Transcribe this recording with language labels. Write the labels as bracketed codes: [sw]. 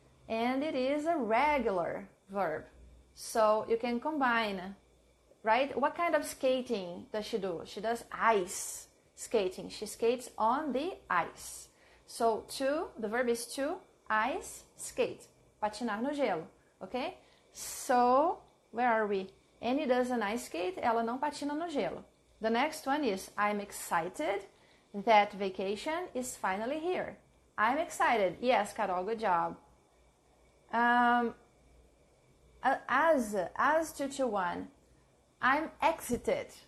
[en] And it is a regular verb. So you can combine, right? What kind of skating does she do? She does ice skating. She skates on the ice. So the verb is to ice skate. [pt] Patinar no gelo, [en] okay? So, where are we? Annie doesn't ice skate, [pt] ela não patina no gelo. [en] The next one is, I'm excited that vacation is finally here. I'm excited. Yes, Carol, good job. As 221, I'm exited.